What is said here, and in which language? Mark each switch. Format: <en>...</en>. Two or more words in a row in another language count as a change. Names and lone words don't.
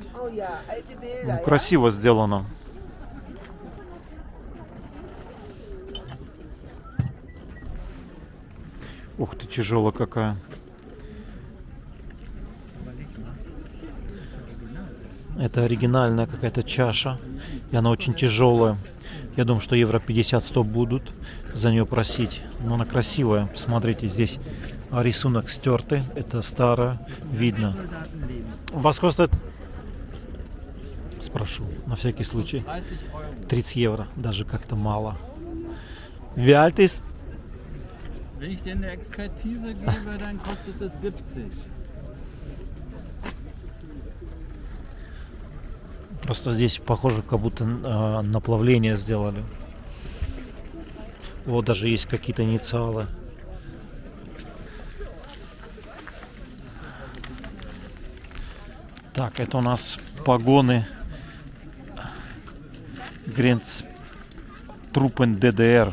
<ru>Ну, красиво сделано. Ух ты, тяжелая какая. Это оригинальная какая-то чаша. И она очень тяжелая. Я думаю, что евро 50-100 будут за нее просить. Но она красивая. Посмотрите, здесь рисунок стертый. Это старое. Видно.</ru> <de>Was kostet?</de> <ru>Спрошу, на всякий случай. 30 евро. Даже как-то мало.</ru> <de>Wie alt ist? Wenn ich dir eine Expertise gebe, dann kostet es 70.</de> <ru>Просто здесь похоже, как будто наплавление сделали. Вот даже есть какие-то инициалы. Так, это у нас погоны Grenztruppen ДДР.</ru>